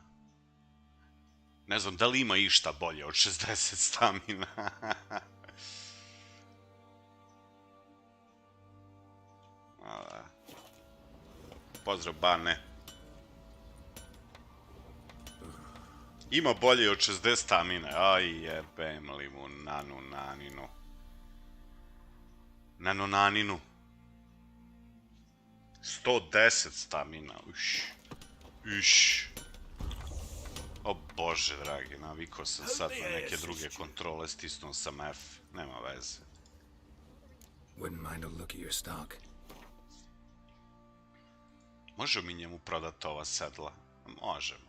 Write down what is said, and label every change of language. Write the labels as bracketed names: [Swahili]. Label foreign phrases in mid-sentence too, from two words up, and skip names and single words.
[Serbian] Ne znam da li ima išta bolje od 60 stamina. Pozdrav, Bane. Ima bolje od 60 stamina. Aj, jebem li mu naninu. Nanonaninu. 110 stamina. Uš. O bože dragi, navikao sam sad na neke druge kontrole, stisnuo sam F, nema veze. Možemo mi njemu prodati ova sedla? Možemo.